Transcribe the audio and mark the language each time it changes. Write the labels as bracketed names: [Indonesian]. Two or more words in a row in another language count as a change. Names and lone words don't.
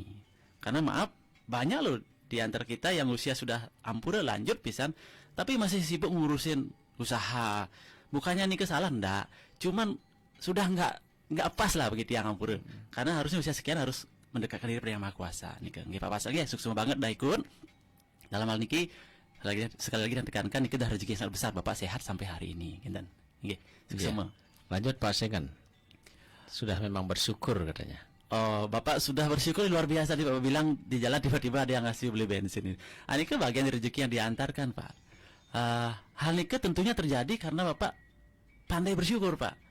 [Indonesian] Karena maaf, banyak loh di antara kita yang usia sudah ampura lanjut pisan, tapi masih sibuk ngurusin usaha. Bukannya ini kesalahan, enggak. Cuman sudah enggak nggak pas lah begitu yang ampura. Karena harusnya usia sekian harus mendekatkan diri pada Yang Maha Kuasa. Niki nggih Pak Pasal nggih sukses banget dah ikut. Dalam hal niki sekali lagi tekankan niki dah rezeki yang sangat besar Bapak sehat sampai hari ini, kinten. Nggih, sukses semua. Lanjut Pak Segan. Sudah memang bersyukur katanya. Oh, Bapak sudah bersyukur luar biasa nih Bapak bilang di jalan tiba-tiba ada yang ngasih beli bensin ini. Ini bagian dari rezeki yang diantarkan Pak. Hal ini tentunya terjadi karena Bapak pandai bersyukur Pak.